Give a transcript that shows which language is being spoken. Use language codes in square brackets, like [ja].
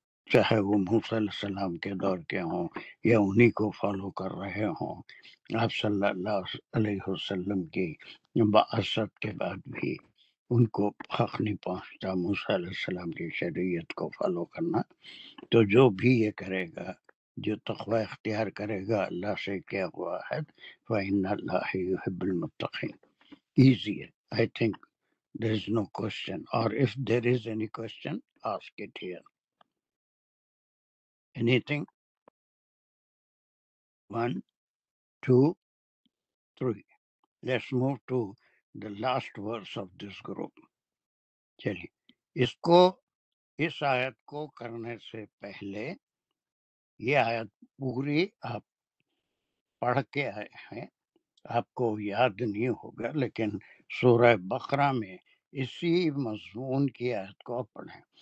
[ur] چاہے وہ موسیٰ علیہ السلام کے دور کے ہوں یا انہی کو فالو کر رہے ہوں، آپ صلی اللہ علیہ وسلم کی بعثت کے بعد بھی ان کو حق نہیں پہنچتا موسیٰ علیہ السلام کی شریعت کو فالو کرنا. تو جو بھی یہ کرے گا، جو تقوی اختیار کرے گا اللہ سے کیا ہوا ہے، [ar] فإن اللہ یحب المتقین. [ur] ایزی ہے. [en] I think there is no question, or if there is any question, ask it here. Anything? 1, 2, 3. Let's move to the last verse of this group. [ur] چلیے اس کو، اس آیت کو کرنے سے پہلے یہ آیت پوری آپ پڑھ کے آئے ہیں، آپ کو یاد نہیں ہوگا، لیکن سورہ بقرہ میں اسی مضمون کی آیت کو آپ پڑھیں.